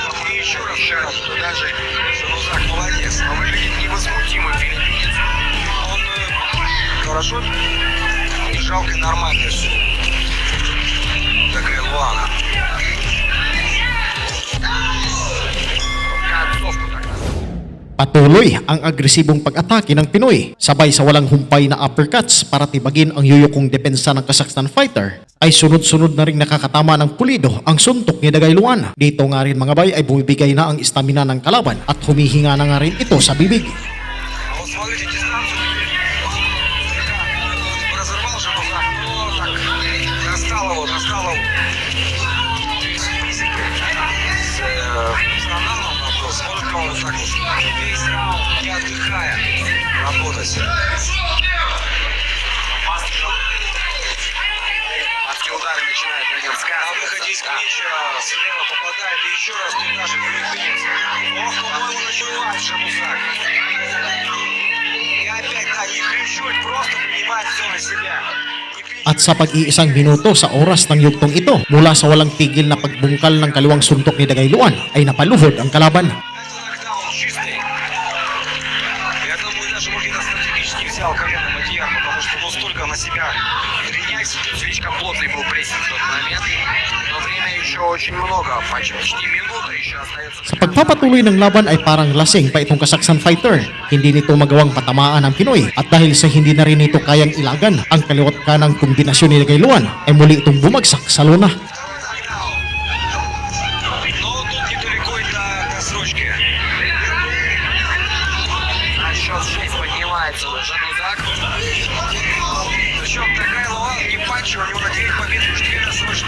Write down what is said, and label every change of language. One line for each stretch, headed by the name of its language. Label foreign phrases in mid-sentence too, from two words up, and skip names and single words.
Russian: И еще раз, даже Жанузак молодец, но выглядит невозмутимым филиппинец. Он хорошо, жалко нормально все. Такая Луана. Концовку так надо.
Filipino: Patuloy ang agresibong pag-atake ng Pinoy, sabay sa walang humpay na uppercuts para tibagin ang yuyukong depensa ng Kazakhstan fighter, ay sunod-sunod na rin nakakatama ng pulido ang suntok ni Dagay Luan. Dito nga rin mga bay ay bumibigay na ang stamina ng kalaban at humihinga na nga rin ito sa bibig.
Russian: А вот смотрите, дистанцию разорвал Жанузак, но так достал его. С функционалом вопрос, может ли он вот так вот весь раунд, не отдыхая, работать. Адские удары начинают на нем На сказываться. выходе из клинча слева попадает и еще раз туда же филиппинец. Ох, по-моему, начинает Жанузак. И опять, да, не кричуть, просто принимать все на себя. Не кричуть.
Filipino: At sa pag-iisang minuto sa oras ng yugtong ito, mula sa walang tigil na pagbungkal ng kaliwang suntok ni Dagay Luan, ay napaluhod ang kalaban.
Russian: Это нокдаун чистый. Я думаю, даже Мухида стратегически взял колено Мадьяр, потому что ну столько на себя принять. Слишком плотный был прессинг в тот момент, но время еще очень много, почти минута еще остается.
Filipino: Sa pagpapatuloy ng laban ay parang lasing pa itong Kazakhstan fighter. Hindi nito magawang patamaan ang Pinoy at dahil sa hindi na rin ito kayang ilagan ang kaliwat kanang kombinasyon ni Dagay Luan ay muli itong bumagsak sa lona.
Russian: Но тут недалеко и до срочки. На счет 6 поднимается Жанузак. Причем такая Луан не панчи, у него на 9 побед уже 2 досрочных.